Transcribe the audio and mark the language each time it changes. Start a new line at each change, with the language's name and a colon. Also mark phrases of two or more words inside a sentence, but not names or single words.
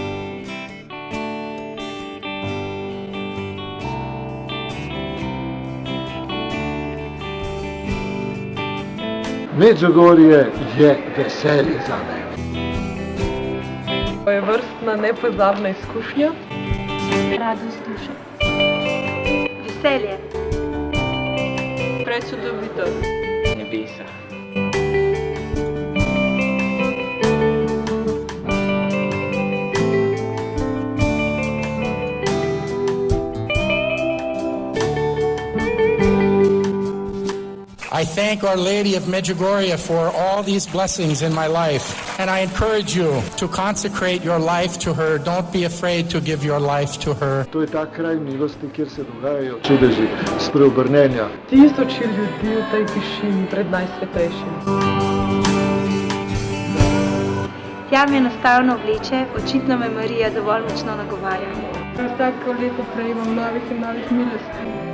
Slovenian: Medžugorje je veselje za me. To je vrstna, nepozabna izkušnja. Radost duše. Veselje. Prečudovito. Nebesa.
English: I thank Our Lady of Medjugorje for all these blessings in my life, and I encourage you to consecrate your life to her. Don't be afraid to give your life to her.
Slovenian: To je ta kraj milosti, kjer se dogajajo čudeži, spreobrnenja. Tisoči ljudi v tej tišini pred najsvetejšim. Tja me enostavno vleče, očitno me Marija dovolj močno nagovarja. Vsako leto prejemam novih in novih milosti.